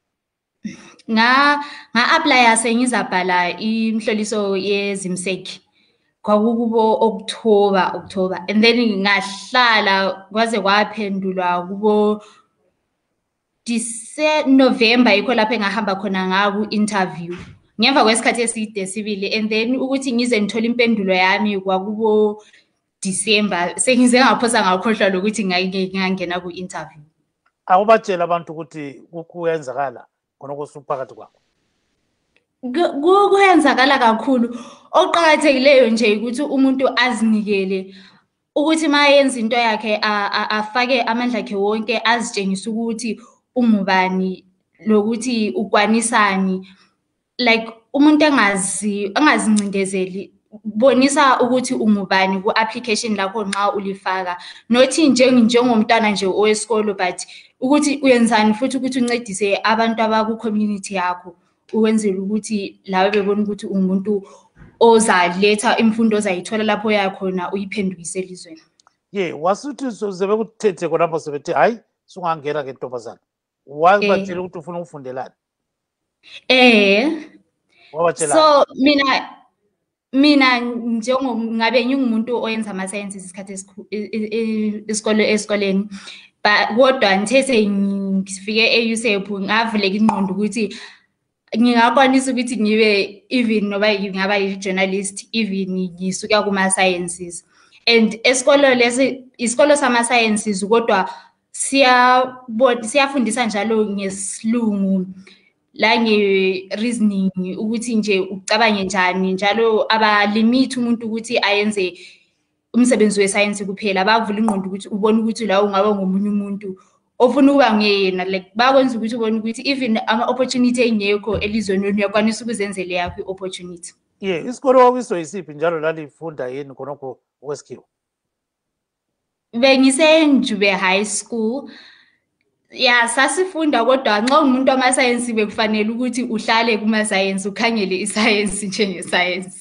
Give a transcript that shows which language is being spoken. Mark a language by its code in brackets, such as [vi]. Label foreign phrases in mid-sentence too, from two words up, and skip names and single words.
[nd] Nga-applya sengizabhala imhloliso yezimseki kwakukubo October [en] and then [nd] ngahlala kwaze kwaphendulwa kubo November, yikho lapho engahamba khona ngaku interview ngemva kwesikhathi eside sibili, [en] and then [nd] ukuthi ngize ngithola impendulo yami kwakubo December. Sengize ngaphosa ngakhohlwa lokuthi ngingangena ku interview. Akubatshela abantu ukuthi kuyenzakala khona kusuphakathi kwakho. Kuyenzakala kakhulu. Oqhakathekileyo nje ukuthi umuntu azinikele ukuthi mayenza into yakhe afake amandla akhe wonke azitshengisa ukuthi ungubani lokuthi ukwanisani. Like umuntu angazincindezeli, bonisa ukuthi ungubani ku-application lakho nxa ulifaka, nothi njengomntwana nje owesikolo but ukuthi uyenzani futhi ukuthi uncedise abantu abaku-community yakho ukwenzela ukuthi lawe bebona ukuthi umuntu ozaletha imfundo ozayithola lapho yakhona uyiphendukise elizweni. Wasuthi sebekuthethe khonapho sebethi hayi sungangena ke ntombazana, wabatshela ukuthi ufuna ukufundelani? So mina ngabe ngingumuntu oyenza ama-sciences isikhathi esikoleni, kodwa ngithe sengifike e-USEP ngavuleka ingqondo ukuthi ngingakwanisa ukuthi ngibe even noba ngingaba yi-journalist even ngisuka kuma-sciences. And isikolo sama-sciences kodwa siyafundisa njalo ngesilungu la nge-reasoning ukuthi nje ucabange njani, njalo abalimit umuntu ukuthi ayenze umsebenzi we-science kuphela, bavula ingqondo ukuthi ubone ukuthi la ungaba ngomunye umuntu ofuna ukuba nguyena, like bakwenza ukuthi ubone ukuthi even ama-opportunity engekho elizweni uyakwanisa ukuzenzela yakho i-opportunity. Isikolo kwakuyiso yisiphi njalo lalifunda yini khonokho okwesikhiwa? Bengisenjube [en] high school. [nd] Sasifunda kodwa nxa umuntu wama-science bekufanele ukuthi uhlale kuma-science ukhangele i-science njenge-science.